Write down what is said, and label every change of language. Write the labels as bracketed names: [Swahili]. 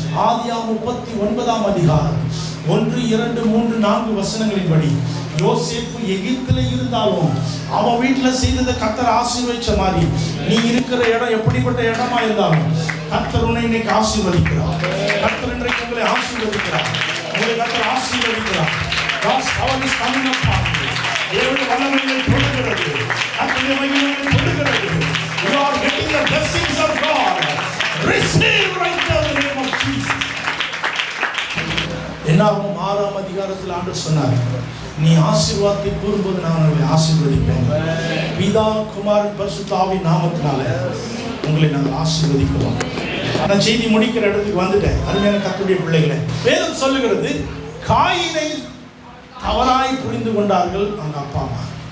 [Tamil] ஆதியாகமம் 39 அதிகாரம் 1, 2, 3, 4 வசனங்களின்படி யோசேப்பு எகிப்தில் இருந்தாலும் அவன் வீட்டில் செய்ததை கர்த்தர் ஆசீர்வதிச்ச மாதிரி நீ இருக்கிற இடம் எப்படிப்பட்ட இடமா இருந்தாலும் கர்த்தர் உன்னை இன்னைக்கு ஆசீர்வதிக்கிறார். கர்த்தர் இன்றைக்கு உங்களை ஆசீர்வதிக்கிறார். உங்களை கர்த்தர் ஆசீர்வதிக்கிறார். [English] God's power is coming upon you. [Tamil] தேவனுடைய வல்லமையை தொடுகிறது. கர்த்தருடைய மகிமையை தொடுகிறது. [English] You are getting the blessings of God. Receive right now in the name of Jesus. [Tamil] என்னாகும் 6ஆம் அதிகாரத்தில் ஆண்டவர் சொன்னார், நீ ஆசீர்வாதத்தை கூறும்போது நான் உங்களை ஆசீர்வதிப்பேன். பிதா, குமாரன், பரிசுத்த ஆவியின் நாமத்தினால உங்களை நாங்கள் ஆசீர்வதிக்கிறோம். நான் செய்தி முடிக்கிற இடத்துக்கு வந்துட்டேன். அருமையான கர்த்தருடைய பிள்ளைகளை, வேதம் சொல்லுகிறது காயினை தவறாய் புரிந்து கொண்டார்கள் அவங்க அப்பா அம்மா.